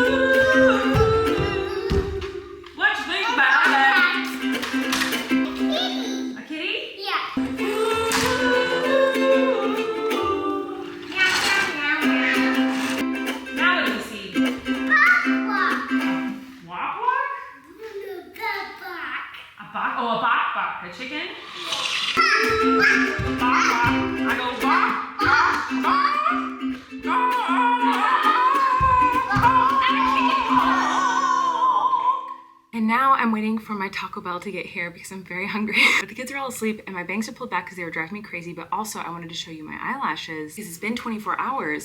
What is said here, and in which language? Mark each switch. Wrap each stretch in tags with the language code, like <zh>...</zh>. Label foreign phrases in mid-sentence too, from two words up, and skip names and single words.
<en>What you think about that? A kitty? Yeah. Ooh. Meow, meow, meow, meow. Now what do you see? Walk, walk? A bok? Oh, a bok bok. A chicken? Bok bok. I go bok, bok, bok. And now I'm waiting for my Taco Bell to get here because I'm very hungry. But the kids are all asleep and my bangs are pulled back because they were driving me crazy. But also I wanted to show you my eyelashes because it's been 24 hours.</en>